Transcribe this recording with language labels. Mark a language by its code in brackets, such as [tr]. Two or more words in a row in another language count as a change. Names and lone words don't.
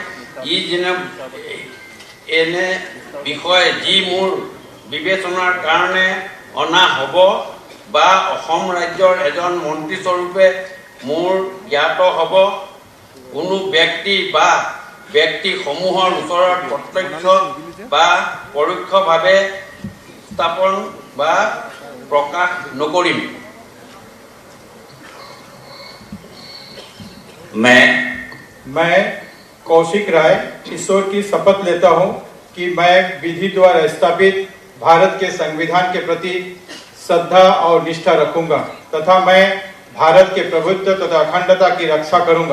[as] এনে বিষয়ে যি মোৰ বিবেচনাৰ কাৰণে অনা হ'ব বা অসম ৰাজ্যৰ এজন মন্ত্ৰী স্বৰূপে মোৰ জ্ঞাত হ'ব কোনো ব্যক্তি বা ব্যক্তিসমূহৰ ওচৰত প্ৰত্যক্ষ বা পৰোক্ষভাৱে স্থাপন বা প্ৰকাশ নকৰিম। [hi] मैं कौशिक राय ईश्वर की शपथ लेता हूं कि मैं विधि द्वारा स्थापित भारत के संविधान के प्रति श्रद्धा और निष्ठा रखूंगा तथा मैं भारत के प्रभुत्व तथा अखंडता की रक्षा करूंगा।